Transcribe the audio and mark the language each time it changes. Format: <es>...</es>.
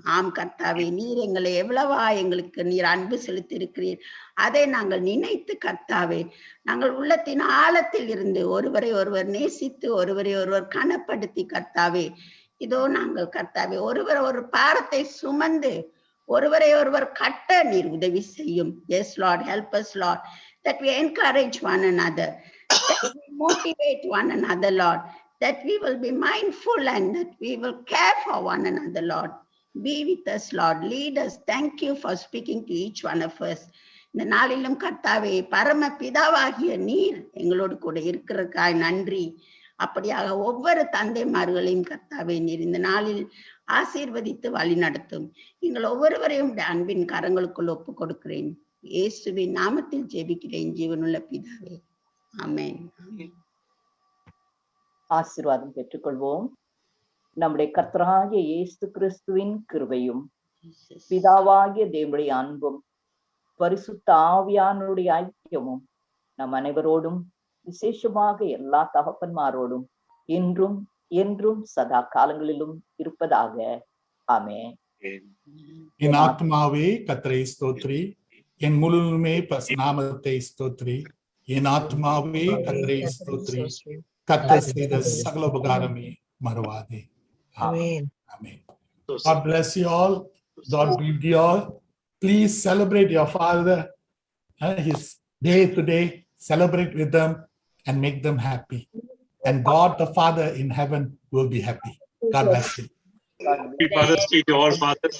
<ta>ஆம் கர்த்தாவே, நீர் எங்களை எவ்வளவா எங்களுக்கு நீர் அன்பு செலுத்தி இருக்கிறீர் அதை நாங்கள் நினைத்து கர்த்தாவே நாங்கள் உள்ளத்தின் ஆழத்தில் இருந்து ஒருவரை ஒருவர் நேசித்து ஒருவரை ஒருவர் கனப்படுத்தி கர்த்தாவே இதோ நாங்கள் கர்த்தாவே ஒருவர் ஒரு பாரத்தை சுமந்து ஒருவரை ஒருவர் கட்ட நீர் உதவி செய்யும்.</ta> <en>Yes Lord, help us Lord, that we encourage one another, that we motivate one another Lord, that we will be mindful and that we will care for one another Lord. Be with us Lord, lead us. Thank you for speaking to each one of us.</en> <ta>இந்த நாளிலும் கர்த்தாவே பரம பிதாவாகிய நீர் எங்களோடு கூட இருக்கிறதுக்காக நன்றி. அப்படியாக ஒவ்வொரு தந்தைமார்களையும் கர்த்தாவே நீர் இந்த நாளில் ஆசீர்வதித்து வழி நடத்தும். நீங்கள் ஒவ்வொருவரையும் அன்பின் கரங்களுக்குள் ஒப்பு கொடுக்கிறேன். இயேசுவின் நாமத்தில் ஜெபிக்கிறேன் ஜீவனுள்ள பிதாவே, ஆமென். ஆசீர்வாதம் பெற்றுக்கொள்வோம். நம்முடைய கர்த்தராகிய இயேசு கிறிஸ்துவின் கிருபையும் பிதாவாகிய தேவனுடைய அன்பும் பரிசுத்த ஆவியானுடைய ஐக்கியமும் நம் அனைவரோடும் விசேஷமாக எல்லா தகப்பன்மாரோடும் இன்றும் என்றும் சதா காலங்களிலும் இருப்பதாக. ஆமென். என் ஆத்மாவே கர்த்தரை ஸ்தோத்திரி, என் முழுமே நாமத்தை ஸ்தோத்திரி. என் ஆத்மாவே கர்த்தரை ஸ்தோத்திரி, கர்த்தர் செய்த சகல உபகாரமே மறவாதே.</ta> <en>Amen. Amen. God bless you all. God be with you all. Please celebrate your father, his day today. Celebrate with them and make them happy. And God the Father in heaven will be happy. God bless you. Happy Father's Day to all fathers.</en>